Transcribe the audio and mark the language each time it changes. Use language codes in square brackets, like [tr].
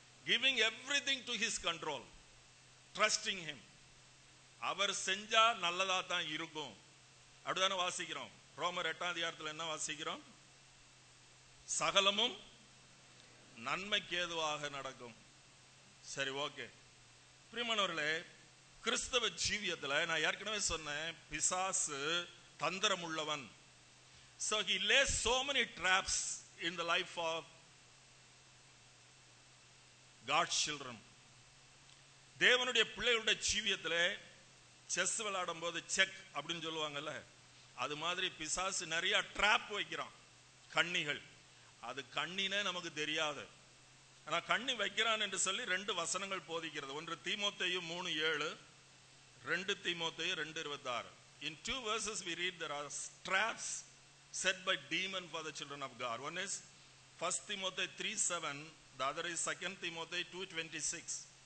[en] Giving everything to His control, trusting Him. [ta] அவர் செஞ்சா நல்லதா தான் இருக்கும். அப்படிதானே வாசிக்கிறோம். ரோமர் 8ஆம் அதிகாரத்தில் என்ன வாசிக்கிறோம்? சகலமும் நன்மைக்கு ஏதுவாக நடக்கும். சரி, ஓகே. பிரியமானவர்களே, கிறிஸ்தவ ஜீவியத்தில் நான் ஏற்கனவே சொன்னேன், பிசாசு தந்திரம் உள்ளவன். [en] So he lays so many traps in the life of God's children. [ta] தேவனுடைய பிள்ளைகளுடைய ஜீவியத்தில் செஸ் விளையாடும் போது செக் அப்படின்னு சொல்லுவாங்கல்ல, அது மாதிரி பிசாசு நிறைய ட்ராப் வைக்கிறான், கண்ணிகள். அது கண்ணினே நமக்கு தெரியாது. ஆனா கண்ணி வைக்கிறான் என்று சொல்லி 2 வசனங்கள் போதிக்கிறது. ஒன்று தீமோத்தேயு 3:7, 2 தீமோத்தேயு 2:26. [en] In 2 verses we read there are traps set by demon for the children of God. One is 1 Timothy 3:7, the other is 2 Timothy 2:26.